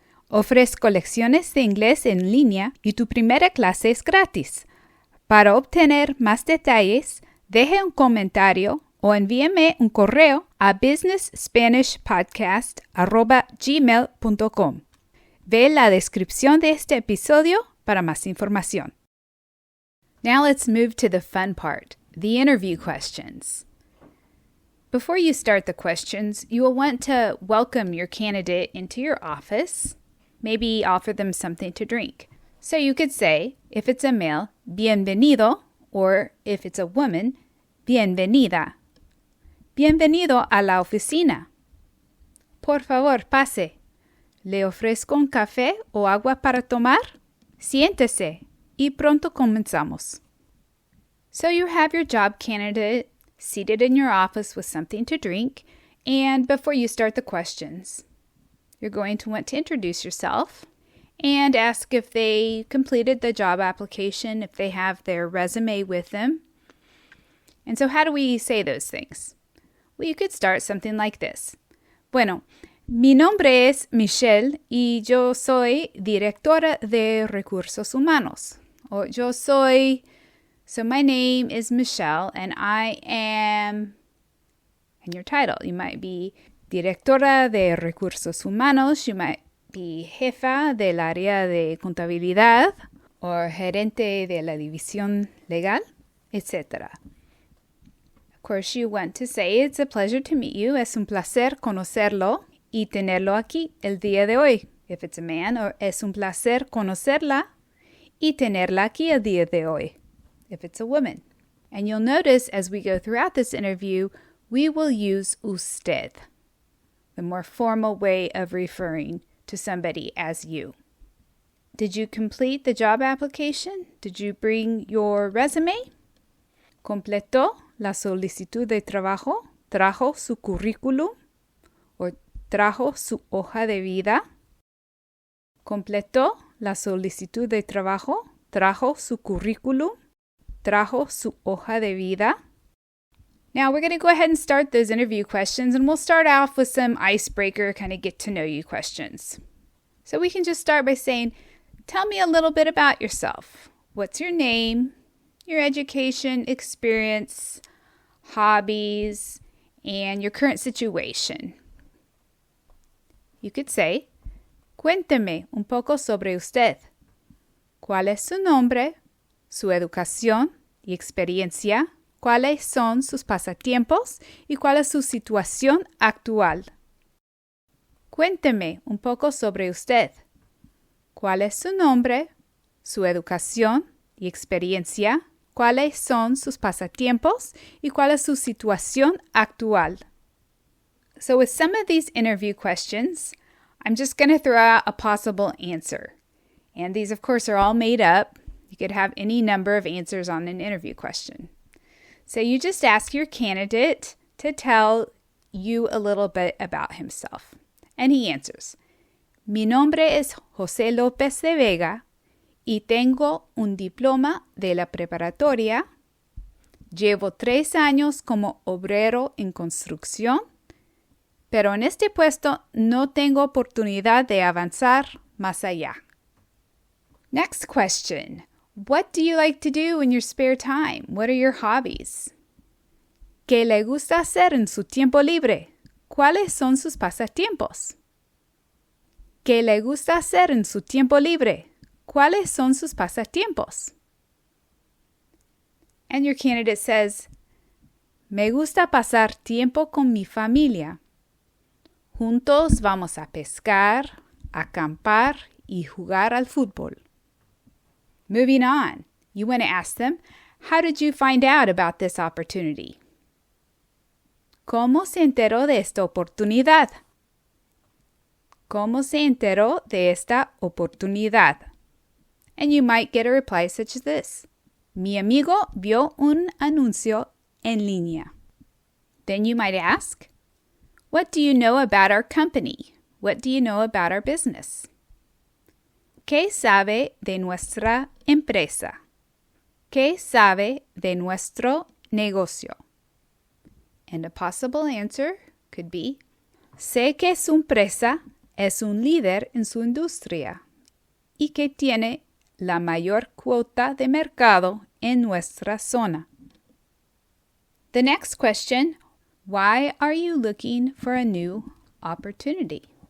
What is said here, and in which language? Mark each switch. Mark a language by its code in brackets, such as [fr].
[es] Ofrezco lecciones de inglés en línea y tu primera clase es gratis. Para obtener más detalles, deje un comentario o envíame un correo a BusinessSpanishPodcast@gmail.com. Ve la descripción de este episodio para más información. [en] Now let's move to the fun part, the interview questions. Before you start the questions, you will want to welcome your candidate into your office, maybe offer them something to drink. So you could say, if it's a male, bienvenido, or if it's a woman, bienvenida. [es] Bienvenido a la oficina. Por favor, pase. ¿Le ofrezco un café o agua para tomar? Siéntese y pronto comenzamos. [en] So you have your job candidate seated in your office with something to drink, and before you start the questions, you're going to want to introduce yourself and ask if they completed the job application, if they have their resume with them. And so how do we say those things? Well, you could start something like this. [es] Bueno, mi nombre es Michelle y yo soy directora de recursos humanos. O yo soy... [en] So my name is Michelle, and I am, and your title, you might be [es] directora de recursos humanos, [en] you might be [es] jefa del área de contabilidad, [en] or [es] gerente de la división legal, [en] etc. Of course, you want to say, it's a pleasure to meet you, [es] es un placer conocerlo y tenerlo aquí el día de hoy. [en] If it's a man, or [es] es un placer conocerla y tenerla aquí el día de hoy. [en] If it's a woman. And you'll notice as we go throughout this interview, we will use usted, the more formal way of referring to somebody as you. Did you complete the job application? Did you bring your resume? [es] ¿Completó la solicitud de trabajo? ¿Trajo su currículum? ¿O trajo su hoja de vida? ¿Completó la solicitud de trabajo? ¿Trajo su currículum? ¿Trajo su hoja de vida? [en] Now we're going to go ahead and start those interview questions, and we'll start off with some icebreaker kind of get to know you questions. So we can just start by saying, tell me a little bit about yourself. What's your name, your education, experience, hobbies, and your current situation? You could say, [es] cuénteme un poco sobre usted. ¿Cuál es su nombre, su educación y experiencia? ¿Cuáles son sus pasatiempos y cuál es su situación actual? Cuénteme un poco sobre usted. ¿Cuál es su nombre, su educación y experiencia? ¿Cuáles son sus pasatiempos y cuál es su situación actual? [en] So with some of these interview questions, I'm just going to throw out a possible answer. And these, of course, are all made up. You could have any number of answers on an interview question. So you just ask your candidate to tell you a little bit about himself. And he answers, [es] mi nombre es José López de Vega y tengo un diploma de la preparatoria. Llevo 3 años como obrero en construcción, pero en este puesto no tengo oportunidad de avanzar más allá. [en] Next question. What do you like to do in your spare time? What are your hobbies? [es] ¿Qué le gusta hacer en su tiempo libre? ¿Cuáles son sus pasatiempos? ¿Qué le gusta hacer en su tiempo libre? ¿Cuáles son sus pasatiempos? [en] And your candidate says, [es] me gusta pasar tiempo con mi familia. Juntos vamos a pescar, acampar y jugar al fútbol. [en] Moving on, you want to ask them, how did you find out about this opportunity? [es] ¿Cómo se enteró de esta oportunidad? ¿Cómo se enteró de esta oportunidad? [en] And you might get a reply such as this. [es] Mi amigo vio un anuncio en línea. [en] Then you might ask, what do you know about our company? What do you know about our business? [es] ¿Qué sabe de nuestra empresa? ¿Qué sabe de nuestro negocio? [en] And a possible answer could be, [es] sé que su empresa es un líder en su industria y que tiene la mayor cuota de mercado en nuestra zona. [en] The next question, why are you looking for a new opportunity?